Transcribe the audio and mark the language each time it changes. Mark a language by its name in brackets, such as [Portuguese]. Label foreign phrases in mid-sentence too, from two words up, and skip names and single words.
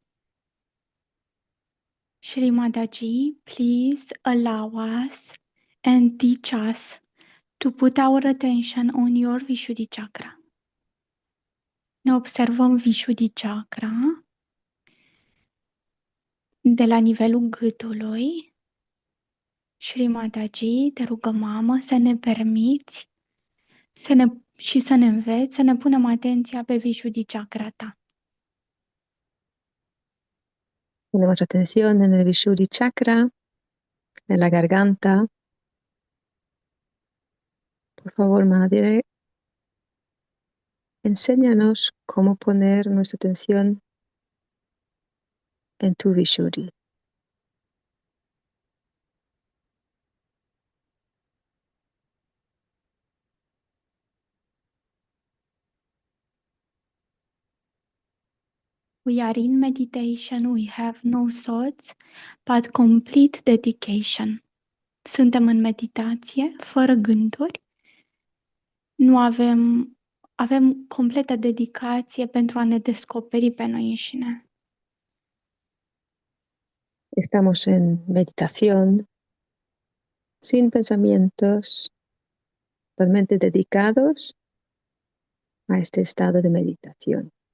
[English] Shri Mataji, please allow us and teach us to put our attention on your Vishuddhi chakra. [Romanian] Ne observăm Vishuddhi chakra de la nivelul gâtului. Shri Mataji, te rugăm, mamă, să ne permiți și să ne înveți să ne punem atenția pe Vishuddhi chakra ta. [Spanish] Ponemos atención en el Vishuddhi chakra, en la garganta. Por favor, Madre, enséñanos cómo poner nuestra atención en tu Vishuddhi. [English] We are in meditation, we have no thoughts, but complete dedication. [Romanian] Suntem în meditație, fără gânduri. Nu avem completă dedicație pentru a ne descoperi pe noi înșine. [Spanish] Estamos en meditación, sin pensamientos, totalmente dedicados a este estado de meditación.